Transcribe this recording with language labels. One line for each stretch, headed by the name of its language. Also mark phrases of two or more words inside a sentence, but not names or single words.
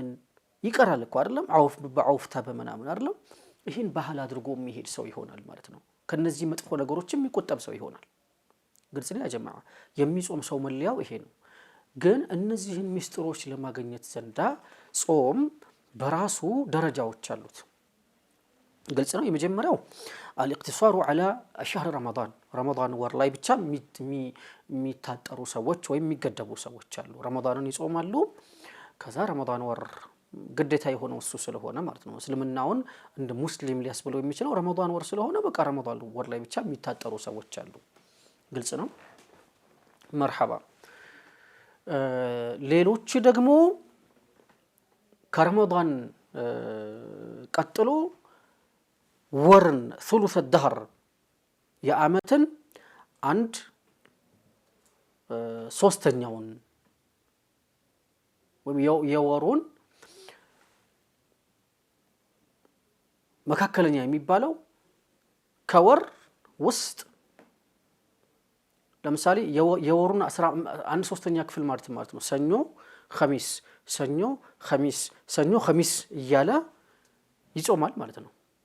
Amharic: ይቀራል እኮ አይደለም በአውፍታ በመናምን አይደለም ይሄን ባህል አድርጎ የሚሄድ ሰው ይሆናል ማለት ነው ከነዚህ መጥፎ ነገሮችም የሚቆጠብ ሰው ይሆናል ግልጽ ነው ያ ጀማዓ የሚጾም ሰው መለያው ይሄ ነው ግን እነዚህን ሚስጥሮች ለማግኘት ዘንዳ ጾም በራሱ ደረጃዎች አሉት ግልጽ ነው የመጀመሪያው
Arabic: الاقتصار على شهر رمضان
Amharic: ወር ላይ ብቻ የሚታጠሩ ሰዎች ወይ የሚገደቡ ሰዎች አሉ ረመዳንን ይጾማሉ ከዛ ረመዳን ወር ግዴታ የሆነው እሱ ስለሆነ ማለት ነው። እስልምናውን እንደ ሙስሊም ሊያስብለው የሚችለው ረመዳን ወር ስለሆነ በቃ ረመዳን ወር ላይ ብቻ የሚታጠሩ ሰዎች አሉ። ግልጽ ነው። መርሐባ። ሌሎች ደግሞ ከረመዳን ቀጥሎ ወርን
Arabic: ثلث الدهر
Amharic: የዓመትን አንድ ሶስተኛውን ወይም የወሩን መካከለኛ የሚባለው ከወር ውስጥ ለምሳሌ የወሩን 1/3 ክፍል ማለት ነው። ሰኞ ኸሚስ ሰኞ ኸሚስ ሰኞ ኸሚስ እያለ ይጾማል ማለት ነው።